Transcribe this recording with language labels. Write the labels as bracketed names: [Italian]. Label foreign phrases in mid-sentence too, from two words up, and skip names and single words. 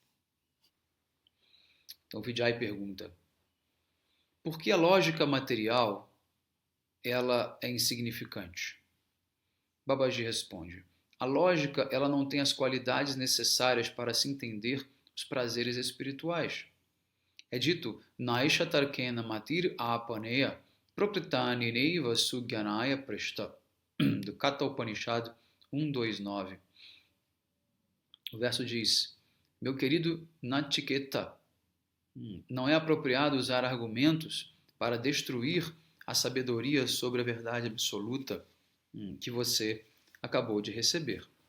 [Portuguese] Então Vijay pergunta, por que a lógica material ela é insignificante? Babaji responde, a lógica ela não tem as qualidades necessárias para se entender os prazeres espirituais. É dito, [Sanskrit] नैषा तर्केण मतिर् आपनेया प्रोक्तान्य एनैव सुज्ञानाय प्रेष्ठ, do Katha Upanishad 1.2.9. [Portuguese] O verso diz, meu querido Nachiketa, não é apropriado usar argumentos para destruir a sabedoria sobre a verdade absoluta que você acabou de receber.